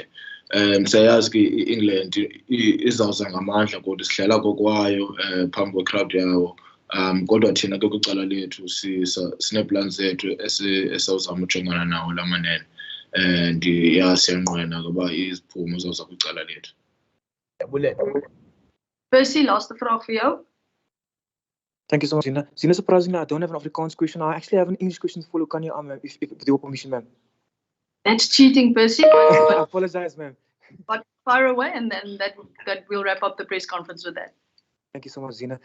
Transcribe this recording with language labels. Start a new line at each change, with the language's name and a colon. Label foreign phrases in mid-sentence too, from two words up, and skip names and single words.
Xhosa: Siyayazi ke iEngland izawuza ngamandla kodwa sidlala kokwayo phambi kwecrowd yawo. Kodwa thina ke kwicala lethu sineplans zethu esawuzama ujongana nawo lamanene.
English: and yeah,
Xhosa: siyangqina ngoba iziphumo zoza kwicala lethu.
Afrikaans: Percy, last vraag vir jou.
English: Thank you so much, Zina. Zina, surprisingly, I don't have an Afrikaans question. I actually have an English question for Lukhanyo, if with your permission, ma'am. That's cheating, Percy. I apologize, ma'am. But fire away, and then that we'll wrap up the press conference with that. Thank you so much, Zina.